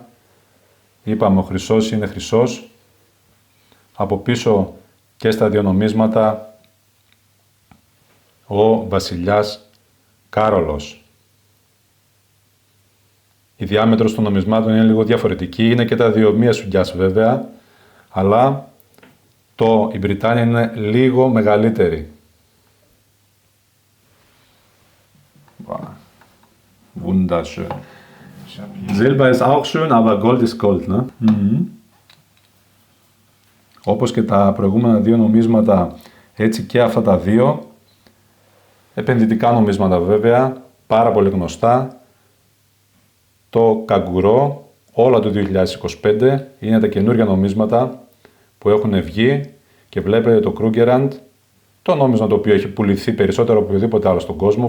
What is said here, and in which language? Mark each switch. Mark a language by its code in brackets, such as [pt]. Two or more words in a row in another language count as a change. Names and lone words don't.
[el] Είπαμε ο χρυσός είναι χρυσός. Από πίσω και στα δύο νομίσματα ο βασιλιάς Κάρολος. Η διάμετρος των νομισμάτων είναι λίγο διαφορετική, είναι και τα δύο μία σουγκιάς βέβαια, αλλά η Britannia είναι λίγο μεγαλύτερη. [de] Wunderschön. Silber ist auch schön, aber Gold ist Gold, ne? [el] Όπως και τα προηγούμενα δύο νομίσματα, έτσι και αυτά τα δύο. Επενδυτικά νομίσματα βέβαια, πάρα πολύ γνωστά. Το καγκουρό, όλα το 2025, είναι τα καινούργια νομίσματα που έχουν βγει και βλέπετε το Krugerrand, το νόμισμα το οποίο έχει πουληθεί περισσότερο από οποιοδήποτε άλλο στον κόσμο.